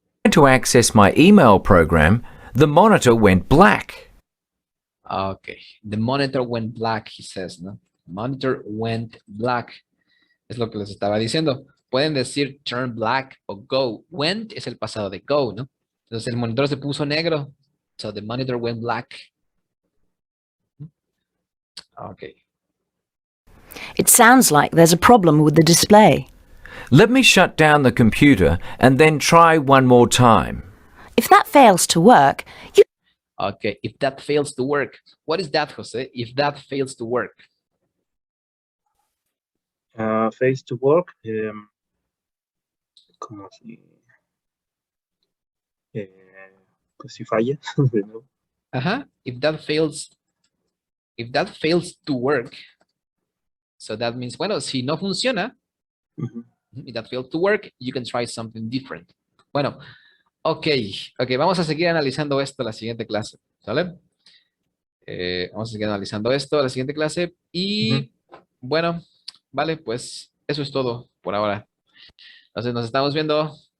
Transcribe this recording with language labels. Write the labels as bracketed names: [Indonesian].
[English] To access my email program, the monitor went black. Okay. The monitor went black, he says, [Spanish] ¿no? [English] Monitor went black. [Spanish] Es lo que les estaba diciendo. Pueden decir [English] turn black [Spanish] o go. Went es el pasado de go, ¿no? Entonces el monitor se puso negro. [English] So the monitor went black. Okay. It sounds like there's a problem with the display. Let me shut down the computer and then try one more time. If that fails to work, you Okay, if that fails to work. What is that, Jose? If that fails to work. Face to work. [Spanish] Como si, pues si falla. de nuevo. [English] Ajá. If that fails to work. So that means, [Spanish] bueno, si no funciona, Ujú. [English] if that fails to work, you can try something different. [Spanish] Bueno, ok, vamos a seguir analizando esto en la siguiente clase, ¿sale? Vamos a seguir analizando esto en la siguiente clase y bueno, vale, pues eso es todo por ahora. Entonces nos estamos viendo.